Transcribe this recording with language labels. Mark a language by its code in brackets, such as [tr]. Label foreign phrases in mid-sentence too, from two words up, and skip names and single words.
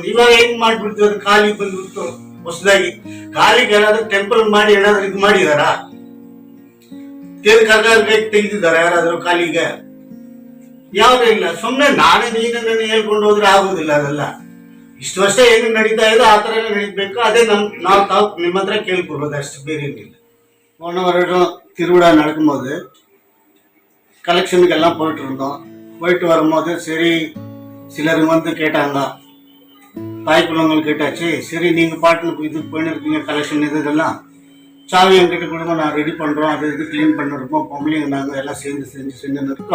[kn] ಇವಾಗ ಹೆಂಗ್ ಮಾಡ್ಬಿಡ್ತೀವಿ, ಅದು ಖಾಲಿ ಬಂದ್ಬಿಡ್ತು. ಹೊಸದಾಗಿ ಖಾಲಿಗೆ ಏನಾದ್ರು ಟೆಂಪಲ್ ಮಾಡಿ ಏನಾದ್ರು ಇದು ಮಾಡಿದಾರ, ತೆಗೆದಿದ್ದಾರ ಯಾರಾದ್ರೂ ಖಾಲಿಗೆ? ಯಾವ್ದು ಇಲ್ಲ. ಸುಮ್ನೆ ನಾನೇ ನೀನೇ ಹೇಳ್ಕೊಂಡು ಹೋದ್ರೆ ಆಗುದಿಲ್ಲ. ಅದೆಲ್ಲ ಇಷ್ಟು ವರ್ಷ ಏನು ನಡೀತಾ ಇದೆ ಆ ತರ ನಡೀಬೇಕು. ಅದೇ ತಾವು ನಿಮ್ಮ ಹತ್ರ ಕೇಳ್ಕೊಡ್ಬೋದು, ಅಷ್ಟು ಬೇರೆ ಏನಿಲ್ಲ. [ta] போன வருடம் திருவிழா நடக்கும்போது கலெக்ஷனுக்கு எல்லாம் போயிட்டு இருந்தோம். போயிட்டு வரும்போது சரி சிலர் கேட்டாங்க, தாய் குழந்தைகள் கேட்டாச்சு. சரி நீங்க பாட்டுக்கு இது போயின்னு இருக்கீங்க, கலெக்ஷன் இதெல்லாம் சாவி என்கிட்ட கொடுங்க, நான் ரெடி பண்றோம், அது இது கிளீன் பண்ணிருப்போம், பொம்பளைங்க நாங்கள் எல்லாம் செஞ்சுன்னு இருக்கோம்.